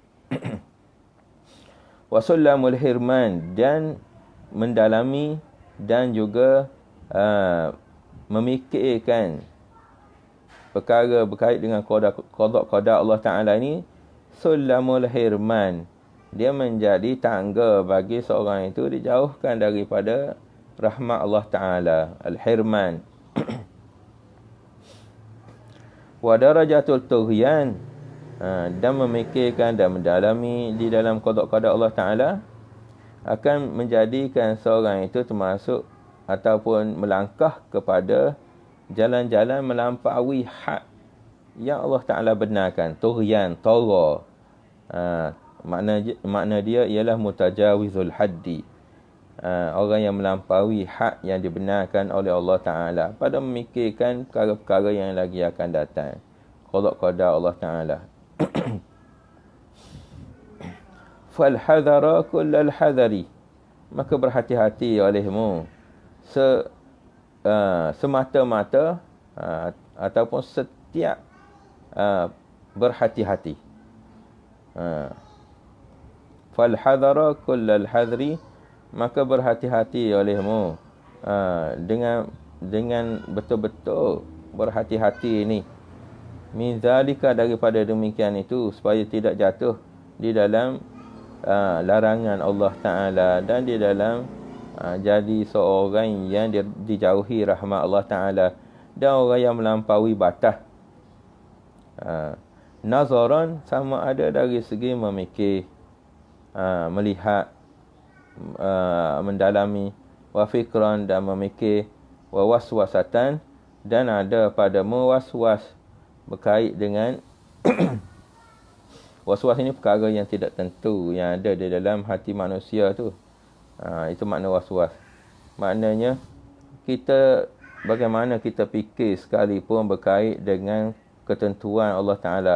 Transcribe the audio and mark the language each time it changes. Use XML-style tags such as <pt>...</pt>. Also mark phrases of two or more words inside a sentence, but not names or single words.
<ar>وسلم الحرمان,</ar> <ms>dan mendalami dan juga memikirkan perkara berkait dengan qada Allah Ta'ala ini.</ms> <ar>سلم الحرمان, dia menjadi tangga bagi seorang itu dijauhkan daripada rahmat Allah Ta'ala. الحرمان. ودرجة الطغيان,</ar> <ms>dan memikirkan dan mendalami di dalam qada Allah Ta'ala akan menjadikan seorang itu termasuk ataupun melangkah kepada jalan-jalan melampaui had yang Allah Ta'ala benarkan. Tughyan, tara. Makna dia ialah</ms> <ar>متجاوز الحد.</ar> <ms>orang yang melampaui hak yang dibenarkan oleh Allah Ta'ala pada memikirkan perkara-perkara yang lagi akan datang. Qada Allah Ta'ala.</ms> <ar>فالحذر كل الحذر.</ar> <ms>Maka berhati-hati olehmu semata-mata ataupun setiap berhati-hati.</ms> <ar>فالحذر كل الحذر.</ar> <ms>Maka berhati-hati olehmu dengan betul-betul berhati-hati ini.</ms> <ar>من ذلك,</ar> <ms>daripada demikian itu, supaya tidak jatuh di dalam larangan Allah Ta'ala dan di dalam jadi seorang yang dijauhi rahmat Allah Ta'ala dan orang yang melampaui batas. Nazaran, sama ada dari segi memikir, melihat, mendalami,</ms> <ar>وفكرا,</ar> <ms>dan memikir,</ms> <ar>ووسوسة,</ar> <ms>dan ada pada mewaswas berkait dengan waswas ini perkara yang tidak tentu yang ada di dalam hati manusia tu. Itu makna waswas. Maknanya bagaimana kita fikir sekalipun berkait dengan ketentuan Allah Ta'ala.</ms>